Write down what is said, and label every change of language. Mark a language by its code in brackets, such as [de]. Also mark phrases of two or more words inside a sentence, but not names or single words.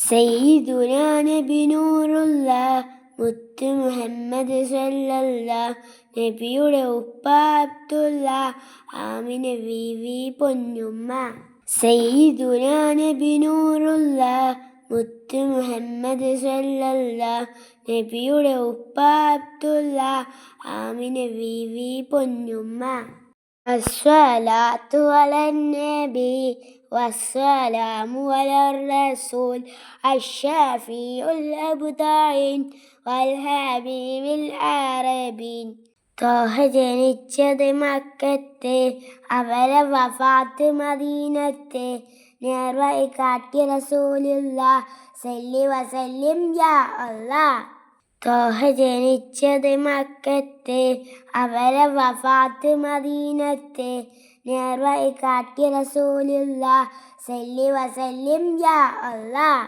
[ml] സയ്യിദുന നബി നൂറുള്ള മുത്ത് മുഹമ്മദ് സല്ലല്ലാ, നബിയുടെ ഉപ്പ അബ്ദുള്ള, ആമിന ബീവി പൊന്നുമ്മ. സയ്യിദുന നബി നൂറുള്ള മുത്ത് മുഹമ്മദ് സല്ലല്ലാ, നബിയുടെ ഉപ്പ അബ്ദുള്ള, ആമിന ബീവി പൊന്നുമ്മ. [ar] الصلاة على النبي والسلام على الرسول الشافي الأبدعين والحبيب العربين. [ml] ത്വാഹ ജനിച്ചത് മക്കത്തെ, അവരെ വഫാത്ത് മദീനത്തെ, നേർവഴി കാട്ടിയ റസൂലുള്ള, [ar] صل وسلم يا الله. [ml] ത്വാഹ ജനിച്ചത് മക്കത്തെ, അവരെ വഫാത്ത് മദീനത്തെ, നേർവഴി കാട്ടിയ റസൂലുള്ള, [ar] صل وسلم يا الله.